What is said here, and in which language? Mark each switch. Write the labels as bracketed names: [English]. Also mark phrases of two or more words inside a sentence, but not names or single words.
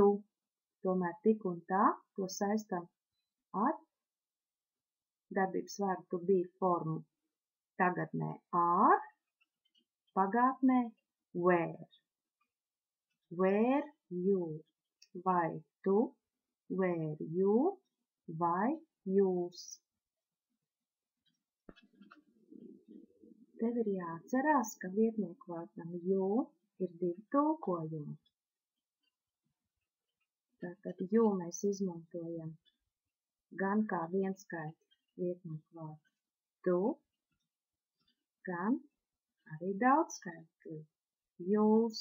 [Latvian] Tomēr tik un tā to saistam ar darbības vārdu [English] to be [Latvian] formu. Tagadnē ar, pagātnē where. [English] Where you, [Latvian] vai tu, [English] where you, [Latvian] vai jūs. Tev ir jāatcerās, ka vietnieku vārdam you ir divi tulkojumi. Tātad you mēs izmantojam gan kā vienskaitli vietnieku vārdu tu, gan arī daudzskaitli jūs.